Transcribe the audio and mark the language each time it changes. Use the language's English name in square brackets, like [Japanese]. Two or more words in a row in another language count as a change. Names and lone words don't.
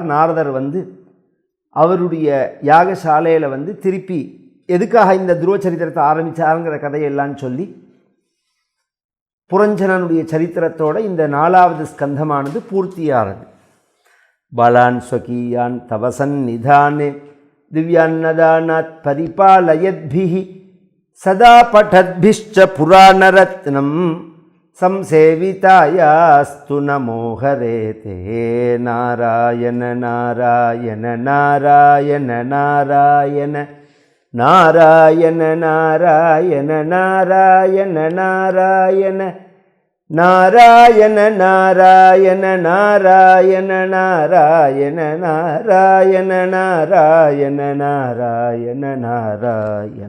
[Tamil] நாரதர் அவருடைய யாகசாலையில் திருப்பி எதுக்காக இந்த துருவ சரித்திரத்தை ஆரம்பித்தாருங்கிற கதையெல்லாம் சொல்லி புரஞ்சனனுடைய சரித்திரத்தோடு இந்த 4வது ஸ்கந்தமானது பூர்த்தியானது. [Sanskrit] बालान् स्वकीयान् तव सन्निधाने दिव्यान्नदानात् परिपालयद्भिः सदा पठद्भिश्च पुराणरत्नम् संसेवितायास्तु नमो हरेते. नारायण नारायण नारायण नारायण नारायण नारायण नारायण नारायण नारायण नारायण नारायण नारायण नारायण नारायण नारायण नारायण.